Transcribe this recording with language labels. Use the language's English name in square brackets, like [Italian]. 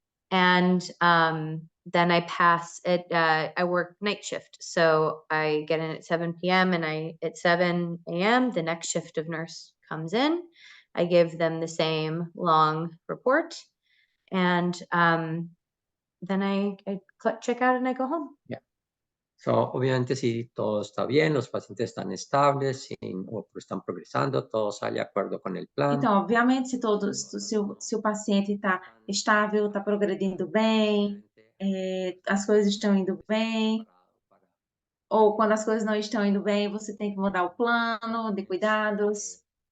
[English] And then I pass it, I work night shift. So I get in at 7 p.m. and at 7 a.m., the next shift of nurse comes in. I give them the same long report. And then I check out and I go home. Yeah. [Spanish] So, obviamente, si todo está bien, los pacientes están estables o están progresando, todo sale de acuerdo con el plan. [Portuguese] Então, obviamente, se o paciente está estável, está progredindo bem, as coisas estão indo bem, ou quando as coisas não estão indo bem, você tem que mudar o plano de cuidados.